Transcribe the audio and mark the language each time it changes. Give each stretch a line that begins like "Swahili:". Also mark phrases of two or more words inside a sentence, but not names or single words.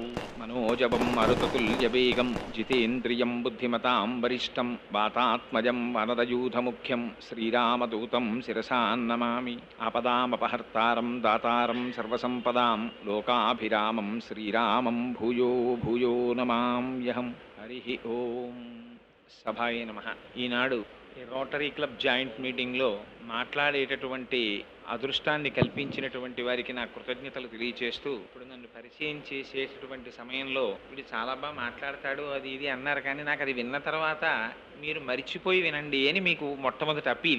Sanskrit: मनोजवं मरुततुल्यवेगं जितेन्द्रियं बुद्धिमतां वरिष्ठं वातात्मजं वनरयूथमुख्यं श्रीरामदूतं शिरसा नमामि। आपदामपहर्तारं दातारं सर्वसम्पदां लोकाभिरामं श्रीरामं भूयो भूयो नमाम्यहं। हरिः ओं। సభాయ నమః.
Telugu: ఈనాడు రోటరీ క్లబ్
English: joint meetingలో
Telugu: మాట్లాడేటటువంటి అదృష్టాన్ని కల్పించినటువంటి వారికి నా కృతజ్ఞతలు తెలియచేస్తూ, ఇప్పుడు నన్ను పరిచయం చేసేటటువంటి సమయంలో వీడు చాలా బాగా మాట్లాడతాడు అది ఇది అన్నారు, కానీ నాకు అది విన్న తర్వాత మీరు మరిచిపోయి వినండి అని మీకు మొట్టమొదటి అప్పీల్.